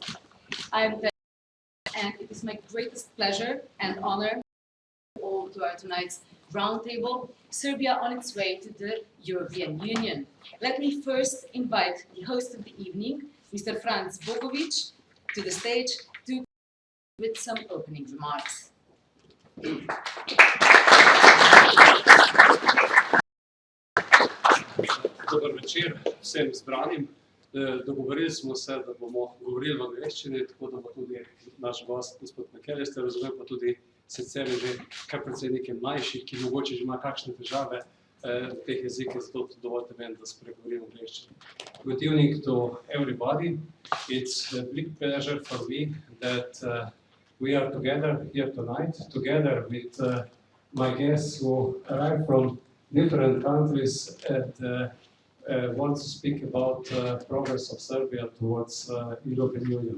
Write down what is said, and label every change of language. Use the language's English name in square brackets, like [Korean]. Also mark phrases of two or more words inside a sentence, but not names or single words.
[English] And it is my greatest pleasure and honor all to our tonight's roundtable, Serbia on its way to the European Union. Let me first invite the host of the evening, Mr. Franc Bogovič, to the stage to with some opening remarks. [Slovenian] Dober večer vsem zbranim. Dogovorili smo se, da bomo govorili v angleščini, tako da bo tudi naš gost, gospod McAllister, razumel pa tudi sicer že kar precej nekaj mlajših, ki mogoče že ima kakšne težave v teh jezikih, zato dovolite meni, da spregovorim v angleščini. [English] Good evening to everybody. It's a big pleasure for me that we are together here tonight, together with my guests who arrived from different countries and want to speak about progress of Serbia towards European Union.